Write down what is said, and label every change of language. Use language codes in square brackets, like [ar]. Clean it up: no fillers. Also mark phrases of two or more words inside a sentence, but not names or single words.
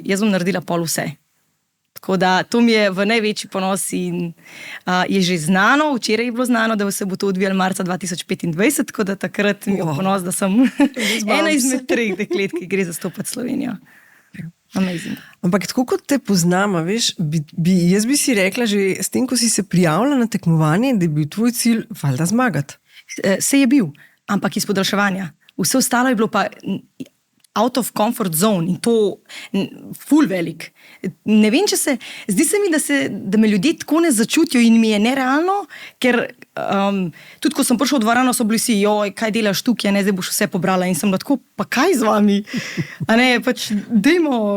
[sl] Jaz bom naredila pol vse. Tako da to mi je v največji ponos in je že znano, včeraj je bilo znano, da se bo to odvijalo marca 2025, tako da takrat mi je ponos, da sem ena izmed 3 deklet, ki gre zastopati Slovenijo. Amazing. Ampak tako kot te poznam, veš, jaz bi si rekla, že s tem, ko si se prijavila na tekmovanje, da je bil tvoj cilj valjda zmagati. Se je bil, ampak iz podaljševanja. Vse ostalo je bilo pa [en] out of comfort zone [sl] in to ful velik. Ne vem, zdi se mi, da me ljudje tako ne začutijo in mi je nerealno, ker tudi ko sem prišla v dvorano, so bili vsi, kaj delaš tukaj, zdaj boš vse pobrala in sem bila tako, pa kaj z vami?